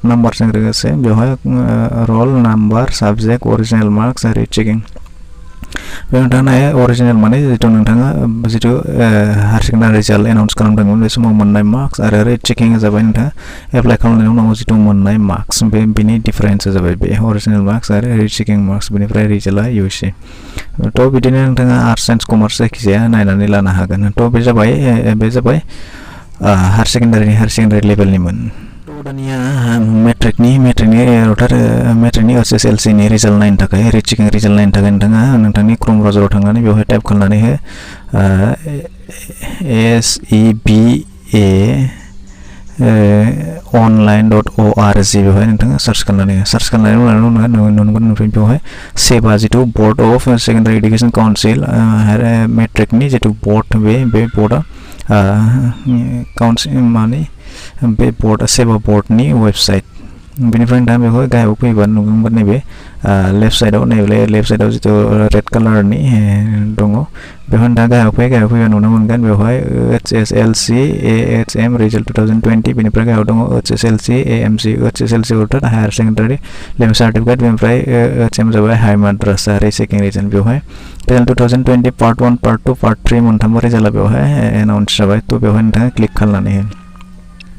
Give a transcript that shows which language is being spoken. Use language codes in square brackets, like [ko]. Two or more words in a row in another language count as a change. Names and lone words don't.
[brx] नाम्बारजों लोगोसे बेवहाय [en] roll number subject original marks rechecking [brx] बेयाव नोंथाङा अरिजिनेल माने नोंथाङा [en] higher secondary result announce [brx] खालामदोंमोन बे समाव मोननाय मार्क्स आरो रिचेकिंआ जाबाय नोंथाङा एप्लाइ खालामनायनि उनाव मोननाय मार्क्स बेनि डिफारेन्सआ जाबाय बे [en] original marks [brx] आरो [en] rechecking marks [brx] बेनिफ्राय रिजाल्टआ UC थ' बिदिनो नोंथाङा [en] arts science commerce [brx] जायखिजाया नायनानै लानो हागोन थ' बे जाबाय [en] higher secondary level [brx] दानिया मेट्रिकनि SSLC नि रिजाल्ट नायनो थाखाय [en] rechecking result [brx] नायनो थाखाय नोंथाङा नोंथांनि क्रोम ब्राउजाराव थांनानै बेवहाय टाइप खालामनानै हो SEBA online.org बेवहाय नोंथाङा सार्च खालामनायनि उनाव नुनो मोनगोन बेवहाय सेबा जिथु [en] board of secondary education council [brx] मेट्रिकनि जिथु बर्ड बे बर्डआ काउन्सिल माने बे बर्डआ सेबा बर्डनि वेबसाइट बेनिफ्राय नोंथाङा बेवहाय गाहायाव फैबा नुगोन नैबे [en] left side [brx] जिथु [en] red colour [brx] दङ बेवहाय नोंथाङा गाहायाव फैबा नुनो मोनगोन बेवहाय HSLC AHM रिजाल्ट 2020 बेनिफ्राय गाहायाव दङ HSLC AMC अर्थात [en] higher secondary level certificate [brx] बेनिफ्राय HM जाबाय [en] high madrasa rechecking result [brx] बेवहाय [en] result 2020 part 1 part 2 part 3 [brx] मोनथामबो रिजाल्टआ बेवहाय एनाउन्स जाबाय थ' बेवहाय नोंथाङा क्लिक खालामनानै हो